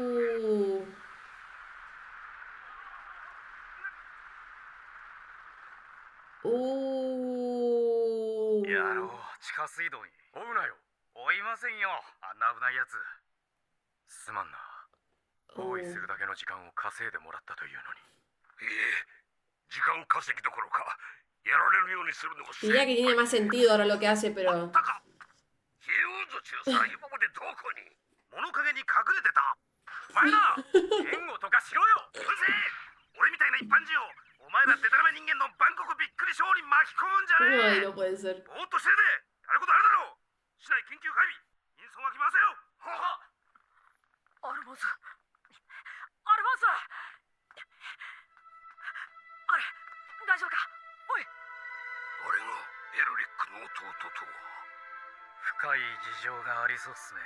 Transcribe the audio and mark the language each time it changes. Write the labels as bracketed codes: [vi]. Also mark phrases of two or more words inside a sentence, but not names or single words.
[ja] Oh. やろう、地下水道に。追うなよ。追いませんよ、あんな危ないやつ。すまんな。包囲するだけの時間を稼いでもらったというのに。いえ、時間稼ぎどころか、やられるようにするのが。 [es] Diría que tiene más sentido ahora lo que hace, pero... [ja] ヒューズ中さ、今までどこに物陰に隠れてた。お前な、援護とかしろよ。うるせえ。俺みたいな一般人をお前らデタラメ人間の万国びっくりショーに巻き込むんじゃねえ。 [es] Ay, no puede ser. [ja] ぼーっとしてるで。やることあるだろう。市内緊急配備、人相は来ませんよ。はは。アルフォンス、アルフォンス、あれ大丈夫か。おい。俺がエルリックの弟と。深い事情がありそうっすね。